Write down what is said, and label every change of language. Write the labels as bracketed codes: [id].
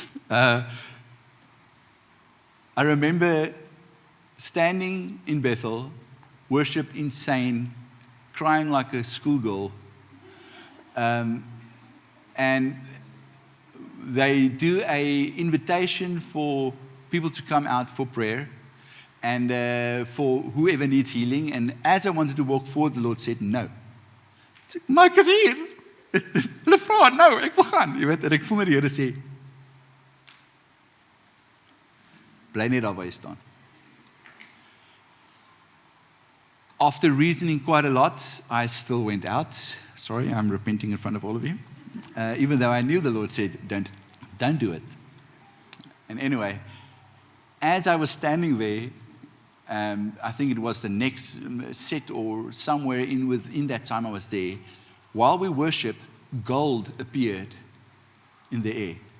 [en] I remember standing in Bethel, worship insane, crying like a schoolgirl, and they do an invitation for people to come out for prayer and for whoever needs healing. And as I wanted to walk forward, the Lord said, no. [af] Ek sê, maar ek is hier. Hulle vra, nou, ek wil gaan. Jy weet, en ek voel met die Here sê, bly net daar waar jy staan. [en] After reasoning quite a lot, I still went out. Sorry, I'm repenting in front of all of you. Even though I knew the Lord said, don't do it. And anyway, as I was standing there, I think it was the next set or somewhere within that time I was there, while we worshiped, gold appeared in the air.